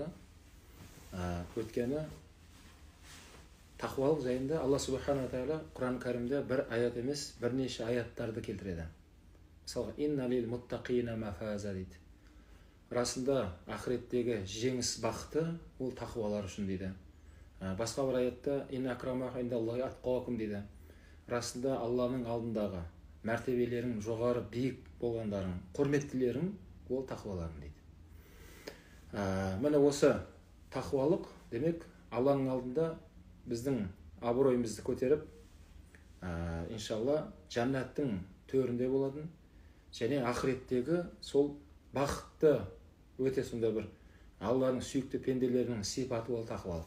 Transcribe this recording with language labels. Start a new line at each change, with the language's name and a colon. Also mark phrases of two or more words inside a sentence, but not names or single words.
Kazakh: Өткені тақуалық жайында Алла
Arabic: سبحانه تعالى
Kazakh: Құран кәрімде бір аят емес, бірнеше аяттарды келтіреді. Мысалға,
Arabic: إن للمتقين مفازا
Kazakh: дейді. Расында ақыреттегі жеңіс бақыты ол тақуалар үшін дейді. Басқа бір аятта
Arabic: إن أكرمكم عند الله أتقاكم
Kazakh: дейді. Расында Алланың алдындағы мәртебелерің жоғары биік болғандарың, құрметтілерің ол тақуаларың дейді. Міне осы тақуалық демек Алланың алдында біздің абыройымызды көтеріп, иншалла жәннаттың төрінде болатын және ақыреттегі сол бақытты өте сонда бір Алланың сүйікті пенделерінің сипаты ол тақуалық.